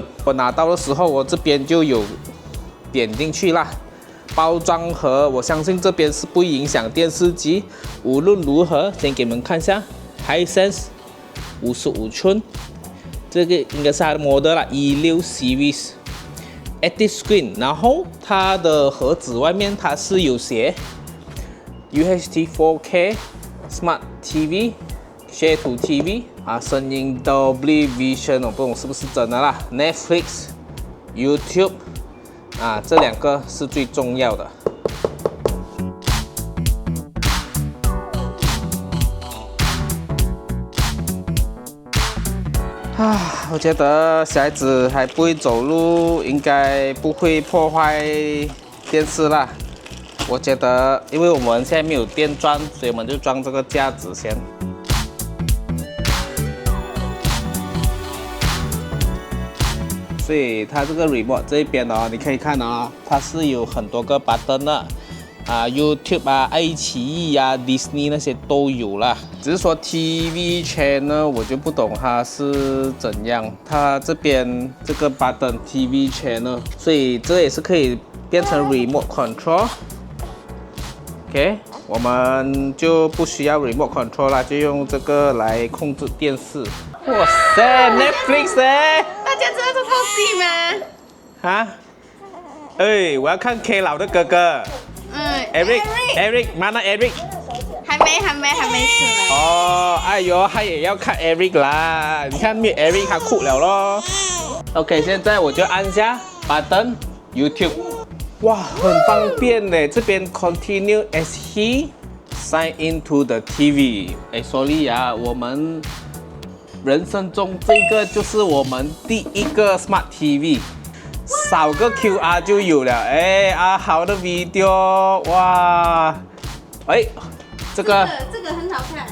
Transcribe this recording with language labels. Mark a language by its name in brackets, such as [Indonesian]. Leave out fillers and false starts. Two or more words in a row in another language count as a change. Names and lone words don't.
[Chinese] 我拿到的時候，我這邊就有點進去啦。包裝盒，我相信這邊是不會影響電視機。無論如何，先給你們看一下 Hisense 55寸，這個應該是它的 model 啦，16 Series Active Screen。然後它的盒子外面它是有寫 [English] UHD 4K Smart TV。 Share to TV [Chinese] 啊，聲音 Dolby Vision， 我不懂是不是真的啦。Netflix、YouTube 啊，這兩個是最重要的。我覺得小孩子還不會走路，應該不會破壞電視啦。我覺得，因為我們現在沒有電鑽，所以我們就裝這個架子先。所以它這個 remote 這一邊哦，你可以看哦，它是有很多個 button 的，YouTube 啊、愛奇藝啊、Disney 那些都有啦。只是說 [English] TV channel [Chinese] 我就不懂它是怎樣，它這邊這個 button [English] TV channel， [Chinese] 所以這也是可以變成 [English] remote control。 [Chinese] OK， 我們就不需要 [English] remote control [Chinese] 啦，就用這個來控制電視。哇塞 ，Netflix 哎！大家知道這套戲嗎？啊？哎，我要看 K 老的哥哥。Eric， mana Eric？還沒出來。哦，哎呦，他也要看 Eric 啦。你看沒 Eric 他哭了咯。OK， 現在我就按下 button YouTube。哇，很方便呢。這邊 [English] Continue as he sign into the TV。 [Chinese] 哎 ，sorry 啊，我們人生中這個就是我們第一個 [English] Smart TV， [Chinese] 掃個 QR 就有了。哎啊，好的 video， 哇！哎，這個很好看。